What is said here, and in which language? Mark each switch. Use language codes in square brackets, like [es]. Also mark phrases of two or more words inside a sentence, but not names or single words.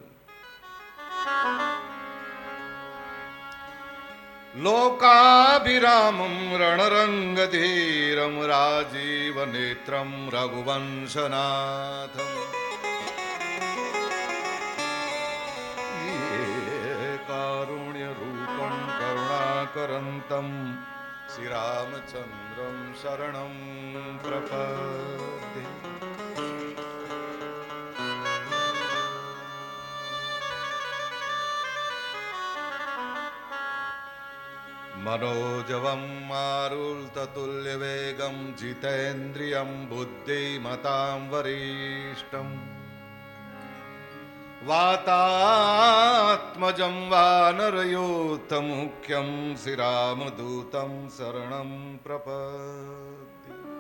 [sa] લોકાભિરામં રણરંગધીરમ રાજીવ નેત્રમ રઘુવંશનાથમ કારુણ્ય રૂપમ કરુણાકરંતમ શ્રીરામચંદ્રમ શરણં પ્રપદ્યે. मनोजवं मारुततुल्यवेगं जितेन्द्रियं बुद्धिमतां वरिष्ठं वातात्मजं वानरयूथमुख्यं श्रीरामदूतं शरणं प्रपद्ये.